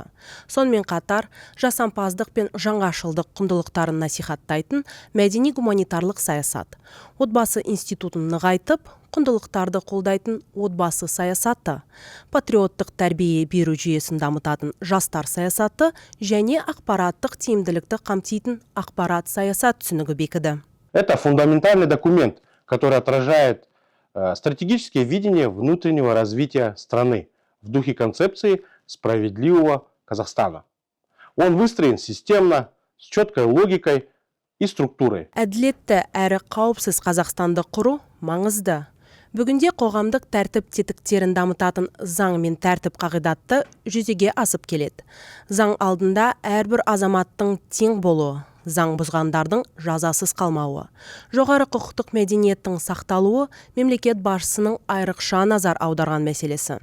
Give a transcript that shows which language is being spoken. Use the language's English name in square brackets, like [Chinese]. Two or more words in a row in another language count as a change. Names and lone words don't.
[Kazakh] Сонымен қатар жасампаздық пен жаңашылдық құндылықтарын насихаттайтын мәдени-гуманитарлық саясат. Отбасы институтын нығайтып, құндылықтарды қолдайтын отбасы саясаты, патриоттық тәрбие беру жүйесін дамытатын жастар саясаты және ақпараттық тиімділікті қамтитын ақпарат саясат түсінігі бекіді. [Russian] Это фундаментальный документ, который отражает стратегическое видение внутреннего развития страны в духе концепции справедливого Казахстана. Он выстроен системно, с четкой логикой и структурой. [Kazakh] Әділетті әрі қауіпсіз Қазақстанды құру маңызды. Бүгінде қоғамдық тәртіп тетіктерін дамытатын заң мен тәртіп қағидатты жүзеге асып келеді. Заң алдында әрбір азаматтың тең болуы, заң бұзғандардың жазасыз қалмауы, жоғары құқықтық мәдениеттің сақталуы мемлекет басшысының айрықша назар аударған мәселесі.